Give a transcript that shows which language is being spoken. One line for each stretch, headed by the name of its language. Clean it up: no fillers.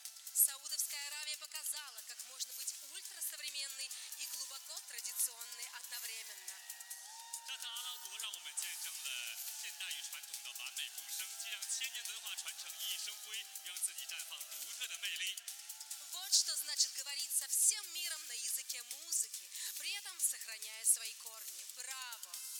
Russian: Саудовская Аравия показала, как можно быть ультрасовременной и глубоко традиционной одновременно.
Chinese: 站在阿拉伯，让我们见证了现代与传统的完美共生，既让千年文化传承熠熠生辉，又让自己绽放独特的魅力。
Russian: Вот что значит говорить со всем миром на языке музыки, при этом сохраняя свои корни. Браво!